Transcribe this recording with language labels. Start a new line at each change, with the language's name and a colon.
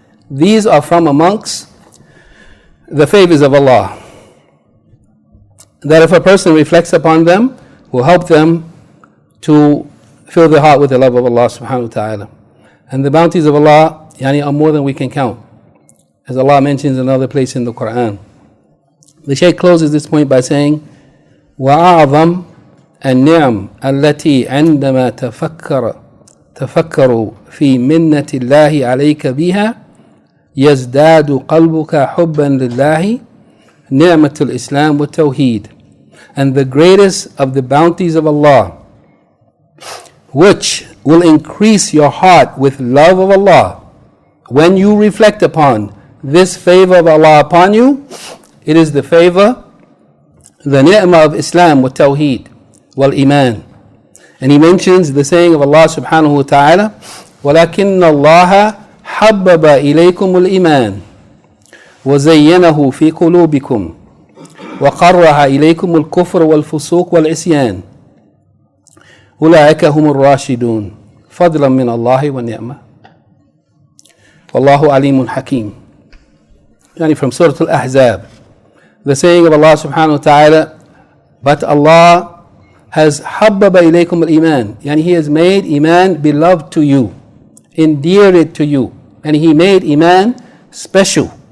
English: These are from amongst the favors of Allah, that if a person reflects upon them, will help them to fill their heart with the love of Allah subhanahu wa ta'ala. And the bounties of Allah are more than we can count, as Allah mentions in another place in the Quran. The Shaykh closes this point by saying,
Arabic: وَأَعْظَمْ النِّعَمْ التي عندما تفكروا في منة الله عليك بها يزداد قلبك حبا لله نعمة الإسلام والتوحيد.
English: And the greatest of the bounties of Allah, which will increase your heart with love of Allah, when you reflect upon this favor of Allah upon you, it is the favor, the ni'mah of Islam wa Tawheed wal Iman. And he mentions the saying of Allah subhanahu wa ta'ala,
Arabic: وَلَكِنَّ اللَّهَ حَبَّبَ إِلَيْكُمُ الْإِيمَانِ وَزَيَّنَهُ فِي قُلُوبِكُمْ وَقَرَّهَ إِلَيْكُمُ الْكُفْرَ وَالْفُسُوقَ وَالْعِصْيَانَ أُولَٰئِكَ هُمُ الرَّاشِدُونَ فَضْلًا مِنَ اللَّهِ وَنِعْمَةً وَاللَّهُ عَلِيمٌ حَكِيمٌ.
English: Yani from Surah Al-Ahzab, the saying of Allah subhanahu wa ta'ala, but Allah has
Arabic: habbaba ilaykum al-iman,
English: yani He has made Iman beloved to you, endeared it to you, and He made Iman special.